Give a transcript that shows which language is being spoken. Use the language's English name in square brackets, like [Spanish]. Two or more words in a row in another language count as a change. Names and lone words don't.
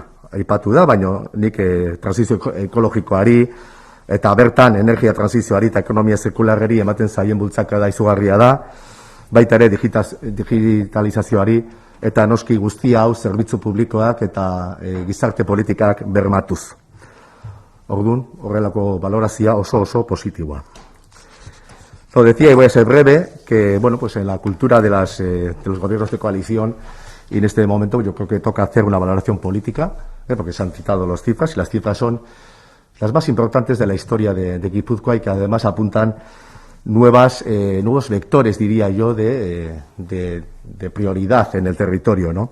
[Basque] Aipatu da, baina nik transizio ekologikoari, eta bertan energia transizioari eta ekonomia zirkularreri ematen zaien bultzaka da izugarria da, baita ere digitalizazioari eta noski guztia hau zerbitzu publikoak eta gizarte politikak bermatuz. Orduan, horrelako valorazia oso positiboa. [Spanish] Lo decía y voy a ser breve, que bueno, pues en la cultura de los gobiernos de coalición y en este momento yo creo que toca hacer una valoración política, porque se han citado las cifras y las cifras son las más importantes de la historia de Guipúzcoa y que además apuntan nuevos vectores, diría yo, de prioridad en el territorio, ¿no?